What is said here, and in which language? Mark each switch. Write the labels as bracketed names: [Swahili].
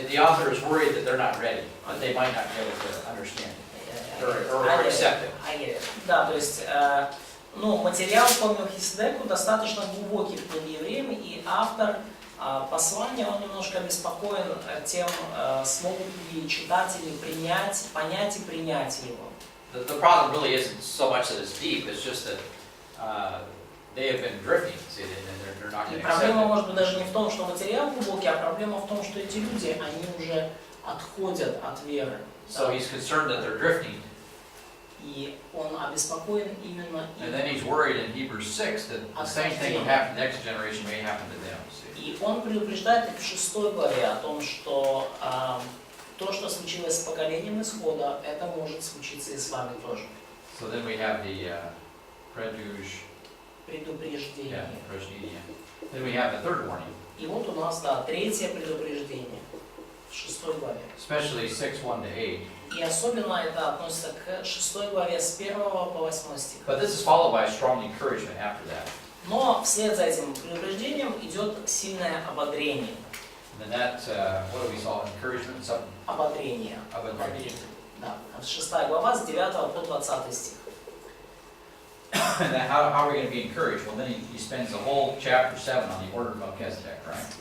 [English] The author is worried that they're not ready, that they might not be able to understand it or accept it. [Russian] Да, то есть, материал по Мелхиседеку достаточно глубокий в книге Евреям, и автор послания, он немножко обеспокоен тем, смогут ли читатели понять и принять его. [English] The problem really isn't so much that it's deep, it's just that they have been drifting, see, and they're not going to accept [Russian] Проблема [English] it. [Russian] может быть даже не в том, что материал глубокий, а проблема в том, что эти люди, они уже отходят от веры. [English] So he's concerned that they're drifting. [Russian] И он обеспокоен именно [English] And then he's worried in Hebrews 6 that the same thing will happen to the next generation may happen to them. See? [Russian] И он предупреждает в 6 главе о том, что то, что случилось с поколением исхода, это может случиться и с вами тоже. [English] So then we have the [Russian] Предупреждение. [English] Then we have the third warning. [Russian] И вот у нас, да, третье предупреждение в 6 главе. [English] Especially 6:1-8. [Russian] И особенно это относится к 6 главе с 1 по 8 стих. [English] But this is followed by a strong encouragement after that. [Russian] Но вслед за этим предупреждением идет сильное ободрение. [English] And then that, what do we saw? Encouragement, something. [Russian] Ободрение. Ободрение. Да. 6 глава с 9 по 20 стих. [English] And then how are we going to be encouraged? Well, then he spends the whole chapter 7 on the order of Melchizedek, right?